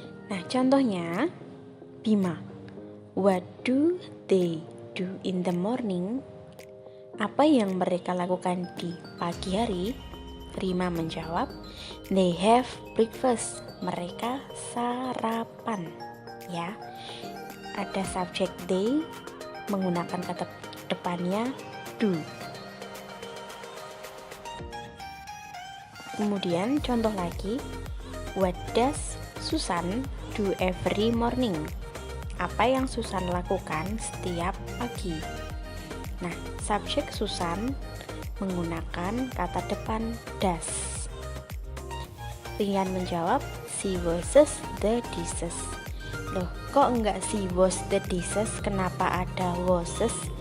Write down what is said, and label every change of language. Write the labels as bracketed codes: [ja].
[id] Nah, contohnya [en] Bima, what do they do in the morning? [id] Apa yang mereka lakukan di pagi hari? Rima menjawab, [en] they have breakfast. [id] Mereka sarapan. Ya, ada subjek they menggunakan kata depannya do. Kemudian contoh lagi, [en] what does Susan do every morning? [id] Apa yang Susan lakukan setiap pagi? Nah, subjek Susan menggunakan kata depan does. Rian menjawab, [en] she washes the dishes. [id] Loh, kok enggak [en] she wash the dishes? [id] Kenapa ada washes?